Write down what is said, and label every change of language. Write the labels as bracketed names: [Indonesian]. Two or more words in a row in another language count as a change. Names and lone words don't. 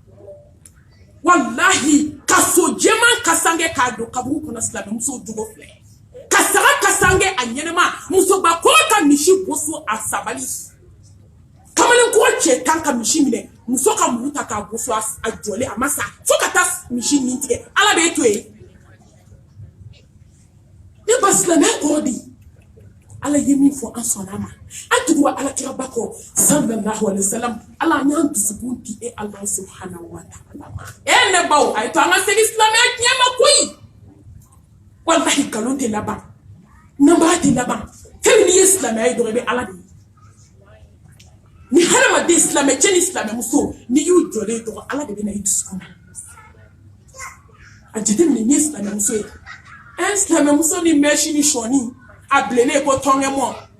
[Bambara] wallahi ka so jɛman kasange k'a don kaburu kɔnɔ silamɛmusow jogo filɛ ka saga kasange a ɲɛnɛma musoba kɔrɔ ka misi boso a sabali ka kamalen ko cɛ tan ka misi minɛ muso ka muru ta k'a gosi a jɔlen a ma sa fo ka taa misi nin tigɛ ala b'e to yen ne ba silamɛ kɔrɔ di ala ye min fɔ an sɔnna a ma an tugu ala kiraba kɔ [Arabic] صلى الله عليه وسلم [Bambara] ala an y'an dusukun di e ala [Arabic] سبحانه وتعالى [Bambara] ma ne baw a ye to an ka segin silamɛya tiɲɛ ma koyi wallahi nkalon tɛ laban namara tɛ laban fɛn min n'i ye silamɛya ye dɔrɔn i bɛ ala de ye ni hadamaden silamɛ cɛ ni silamɛ muso n'i y'u jɔlen dɔrɔn ala de bɛ na i dusukun na a jateminɛ n'i ye silamɛ muso ye silamɛ muso ni mɛsi ni sɔni a bilennen ko tɔnkɛmɔ